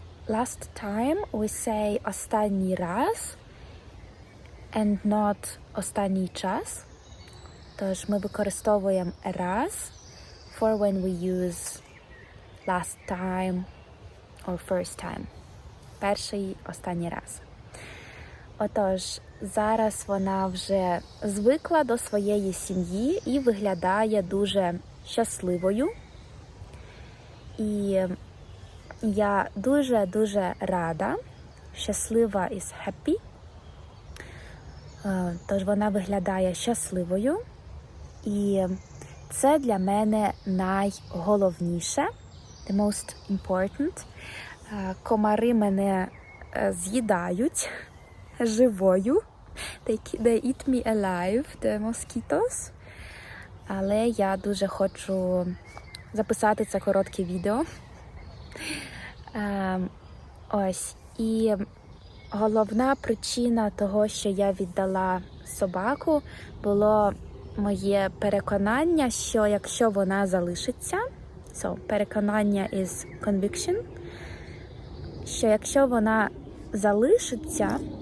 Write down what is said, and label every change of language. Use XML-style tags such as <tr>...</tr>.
<en>Last time we say</en> <uk>останній раз</uk> <en>and not</en> <uk>останній час. Тож ми використовуємо</uk> <en>раз for when we use last time or first time.</en> <uk>Перший, останній раз. Отож, зараз вона вже звикла до своєї сім'ї і виглядає дуже щасливою. І я дуже-дуже рада.</uk> <en>Щаслива is happy.</en> <uk>Тож вона виглядає щасливою. І це для мене найголовніше.</uk> <en>The most important.</en> <uk>Комари мене з'їдають живою.</uk> <en>They eat me alive, the mosquitoes.</en> <uk>Але я дуже хочу записати це коротке відео. Ось. І головна причина того, що я віддала собаку, було моє переконання, що якщо вона залишиться, переконання</uk> <en>is conviction,</en> <uk>що якщо вона залишиться,</uk>